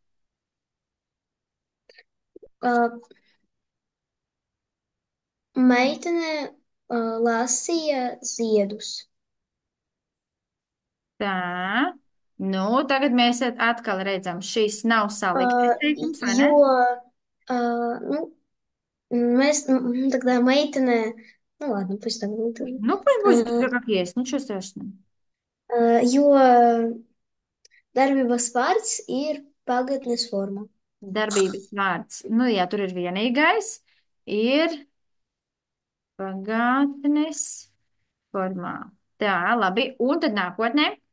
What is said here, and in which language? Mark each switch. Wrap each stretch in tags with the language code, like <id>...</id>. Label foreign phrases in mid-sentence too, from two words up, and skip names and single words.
<lv>Uh, meitene lasīja ziedus. Tā, nu, tagad mēs atkal redzam, šis nav saliktais teikums, vai ne? Jo nu, mēs</lv> <ru>тогда meitene, ну ладно, пусть так будет уже. Ну, пусть будет все как есть, ничего страшного.</ru> <lv>Jo darbības vārds ir pagatnes forma. Darbības vārds. Nu, jā, tur ir vienīgais. Ir pagātnes formā. Tā, labi. Un tad nākotnē.</lv>